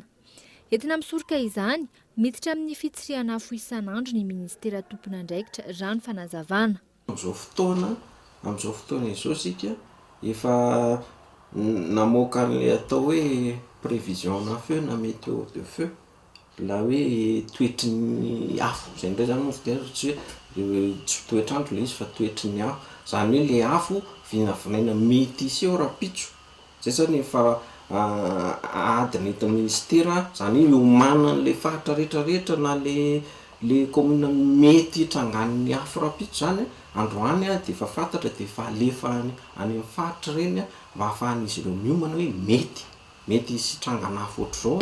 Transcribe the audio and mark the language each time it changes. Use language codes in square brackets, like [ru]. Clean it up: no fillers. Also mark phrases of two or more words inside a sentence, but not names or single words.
[mg] Entina misoroka izany, miditra amin'ny fitsiriana afo isan'andro ny ministera tompon'andraikitra rano fanazavana. Amin'izao fotoana izao sika efa namoaka an'ilay atao hoe prévision na feu na [fr] météo de feu [mg] la hoe toetry ny afo zay ndray zany tsy toetr'andro le izy fa toetry ny afo zany hoe le afo vinavinaina mety iseho rapitso zay zany efa adiny eto ministera zany hoe homana an'le faritra rehetrarehetra na le commune mety hitrangan'ny afo rapitso zany androany dia efa fantatra dia efa alefa any amin'ny faritra reny mba ahafahan'izy ireo miomana hoe mety hitrangana afo ohatr'izao.